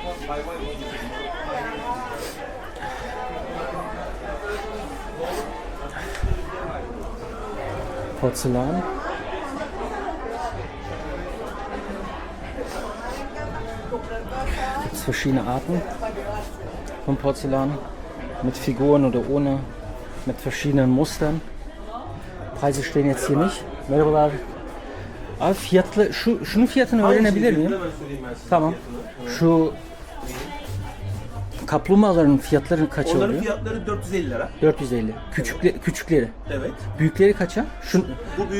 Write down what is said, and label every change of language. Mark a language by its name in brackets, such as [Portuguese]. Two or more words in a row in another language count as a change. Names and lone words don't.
[German] Porzellan. Gibt es verschiedene Arten. vom Porzellan. Mit Figuren oder ohne. Mit verschiedenen Mustern. Preise stehen jetzt hier nicht. [Turkish] Merhabalar. Abi fiyatlı, şunun fiyatını öğrenebilir miyim? Tamam. Şu kaplumbağaların fiyatları kaça oluyor? Onların fiyatları 450 lira. 450. Küçükleri. Evet. Büyükleri kaça? Bu büyük,